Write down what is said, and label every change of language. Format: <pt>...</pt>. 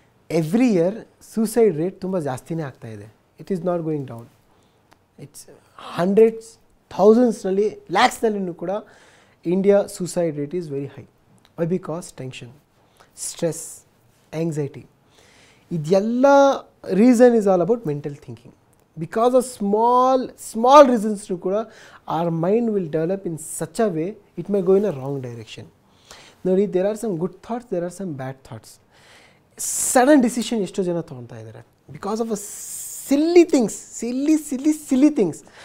<kn>Every year suicide rate ತುಂಬ ಜಾಸ್ತಿನೇ ಆಗ್ತಾ ಇದೆ.</kn> <en>It is not going down. It's hundreds, ಥೌಸಂಡ್ಸ್ನಲ್ಲಿ, ಲ್ಯಾಕ್ಸ್ನಲ್ಲಿನೂ ಕೂಡ India suicide rate is very high. Why? Because tension, stress, anxiety, ಇದೆಲ್ಲ reason is all about mental thinking. Because of small ರೀಸನ್ಸ್ನು ಕೂಡ our mind will develop in such a way it may go in a wrong direction. ನೋಡಿ, there are some good thoughts, there are some bad thoughts. Sudden decision</en> <kn>ಎಷ್ಟೋ ಜನ ತೊಗೊಳ್ತಾ ಇದ್ದಾರೆ</kn> <en>Because of a silly things, silly things.</en>